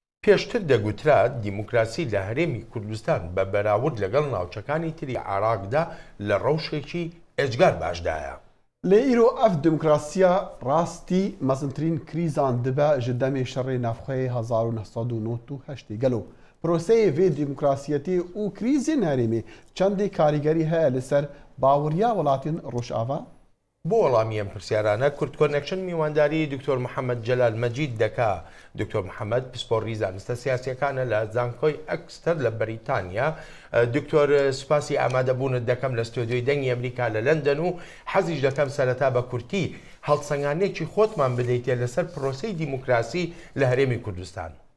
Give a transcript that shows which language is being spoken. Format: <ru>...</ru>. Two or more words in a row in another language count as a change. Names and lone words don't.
<ckb>پێشتر دەگوترات دیموکراسی لە هەرێمی کوردستان بە بەراورد لەگەڵ ناوچەکانی تری عێراقدا لە ڕەوشێکی ئێجگار باشدایە.</ckb> <ku>لە ئیرۆ ئەف دموکراسیە ڕاستی مەزنترین کریزان دبە ji demê şerê navxeyê 1998 gelo proseyê vê dîmokrasiyetê û krîzên herêmê çendê karîgerî heye li ser baweriya welatên Rojava؟</ku> <ckb>بۆ وەڵامی ئەم پرسیارانە کورد کۆنێکشن میوانداری دکتۆر محەممەد جەلال مەجید دەکا. دکتۆر محەممەد پسپۆڕی زانستە سیاسیەکانە لە زانکۆی ئەکستەر لە بەریتانیا. دکتۆر سوپاسی ئامادەبوونت دەکەم لە ستۆدیۆی دەنگی ئەمریکا لە لەندەن و حەزیش دەکەم سەرەتا بە کورتی هەڵسەنگانێکی خۆتمان بدەیتێ لەسەر پرۆسەی دیموکراسی لە هەرێمی کوردستان.</ckb>